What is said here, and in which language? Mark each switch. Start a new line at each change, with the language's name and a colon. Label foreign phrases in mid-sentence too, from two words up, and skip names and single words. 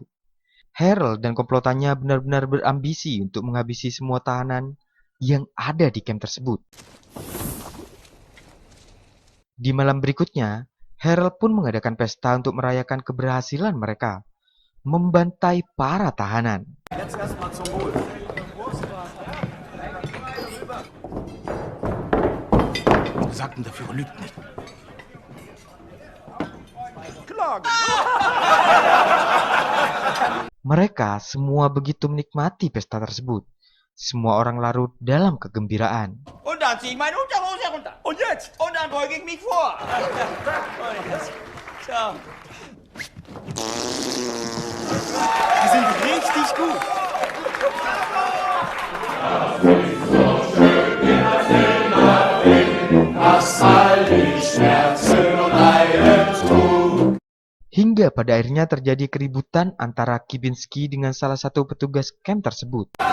Indonesian: Harold dan komplotannya benar-benar berambisi untuk menghabisi semua tahanan yang ada di camp tersebut. Di malam berikutnya, Harold pun mengadakan pesta untuk merayakan keberhasilan mereka membantai para tahanan.
German: Jetzt erstmal zum Wohl. Sagten der Führer lügt nicht.
Indonesian: Mereka semua begitu menikmati pesta tersebut. Semua orang larut dalam kegembiraan.
German: Und dann zieh ich meine Unterhose herunter. Und jetzt? Und dann beuge ich mich vor. So. Die sind richtig gut.
Indonesian: Hingga pada akhirnya terjadi keributan antara Kibinski dengan salah satu petugas camp tersebut.